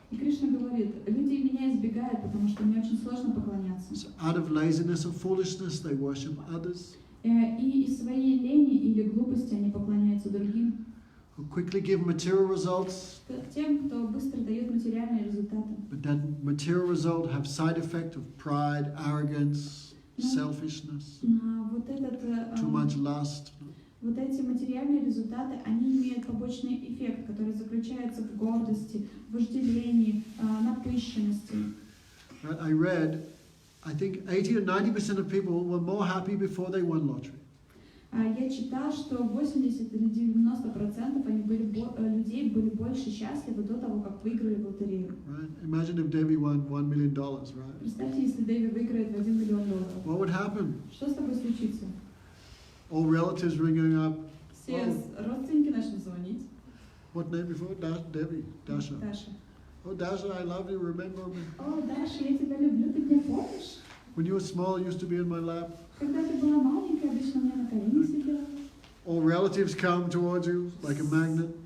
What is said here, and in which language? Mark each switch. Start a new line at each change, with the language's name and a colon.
Russian: И Кришна говорит, люди меня избегают, потому что мне очень сложно поклоняться.
English: So out of laziness or foolishness, they worship others
Russian: И из своей лени или глупости они поклоняются другим.
English: who quickly give material results,
Russian: Тем, кто быстро дает материальные результаты.
English: but that material result have side effect of pride, arrogance, selfishness,
Russian: Вот этот,
English: too much lust.
Russian: вот эти материальные результаты, они имеют побочный эффект, который заключается в гордости, вожделении, напыщенности.
English: I read, I think 80 or 90% of people were more happy before they won lottery.
Russian: Я читал, что 80 или 90% людей были больше счастливы до того, как выиграли в лотерею.
English: Right? Imagine if Devi won $1 million, right?
Russian: Представьте, если Дэви выиграет в $1 миллион.
English: What would happen?
Russian: Что с тобой случится?
English: All relatives ringing up.
Russian: Все родственники начнут звонить.
English: What name before? Devi. Dasha.
Russian: Даша.
English: Oh, Dasha, I love you. Remember me?
Russian: О, Даша, я тебя люблю, ты меня помнишь?
English: When you were small, you used to be in my lap.
Russian: Когда ты была маленькая, обычно у меня на коленях сидела.
English: All relatives come towards you like a magnet.